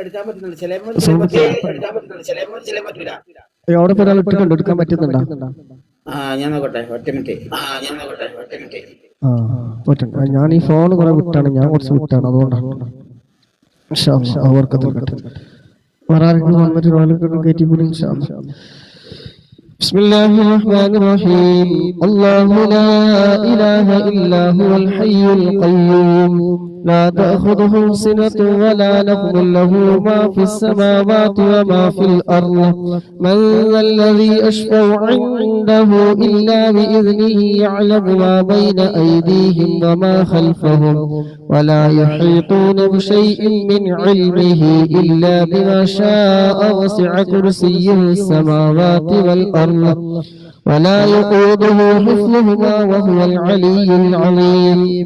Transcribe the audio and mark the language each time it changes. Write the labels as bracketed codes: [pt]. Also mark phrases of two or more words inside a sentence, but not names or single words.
[ml] അവിടെ ഒരാൾ ഇട്ടിട്ടുണ്ട്, എടുക്കാൻ പറ്റുന്നുണ്ടോ? ഞാൻ നോക്കട്ടെ, ഒറ്റ മിനിറ്റ്. ഞാൻ ഈ ഫോൺ കുറെ വിട്ടാണ്, ഞാൻ കുറച്ച് വിട്ടാണ്, അതുകൊണ്ടാണ്. അവർക്കത്തിൽ വേറെ ആരെങ്കിലും വന്നിട്ട് റോലൊക്കെ കയറ്റി പോലും. [ar] بسم الله الرحمن الرحيم. الله لا إله إلا هو الحي القيوم لا تأخذه سنة ولا نوم له ما في السماوات وما في الأرض من ذا الذي يشفع عنده إلا بإذنه يعلم ما بين أيديهم وما خلفهم ولا يحيطون بشيء من علمه إلا بما شاء وسع كرسيه السماوات والأرض ولا يؤوده حفظهما وهو العلي العظيم.